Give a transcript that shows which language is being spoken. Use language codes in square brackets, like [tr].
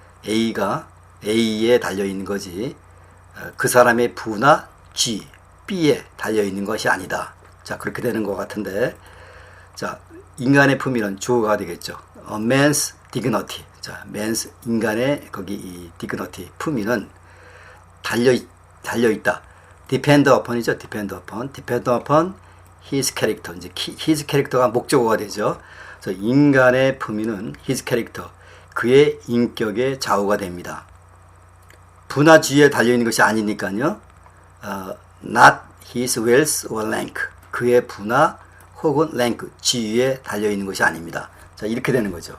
[ko] A에 달려있는 거지. 그 사람의 분화주의, B에 달려있는 것이 아니다. 자, 그렇게 되는 것 같은데. 자, 인간의 품위는 주어가 되겠죠. [en] man's dignity. [ko] 자, man's 인간의 거기 이 dignity 품위는 달려있다. [en] depend upon이죠. depend upon his character. [ko] 이제 [en] his character [ko] 가 목적어가 되죠. 그래서 인간의 품위는 his character. 그의 인격에 좌우가 됩니다. 분화주의에 달려있는 것이 아니니까요. [en] not his wealth or rank. [ko] 그의 분화 혹은 랭크, 지위에 달려있는 것이 아닙니다. 자, 이렇게 되는 거죠.